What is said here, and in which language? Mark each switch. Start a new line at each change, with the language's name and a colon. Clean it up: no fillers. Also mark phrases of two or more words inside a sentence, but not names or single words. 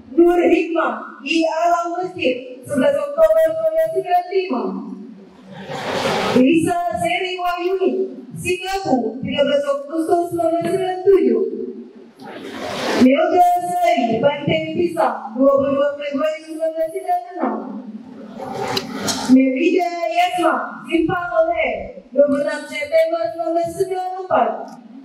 Indonesian: Nur Hikmah di Alam Masjid 11 Oktober 1995. Risa Seri Wahyuni Singapura 13 Agustus 1997. Melda Sari Pantai Pisang 22 Februari 1996. Merida Yasma Simpang Oleh 26 September 1994.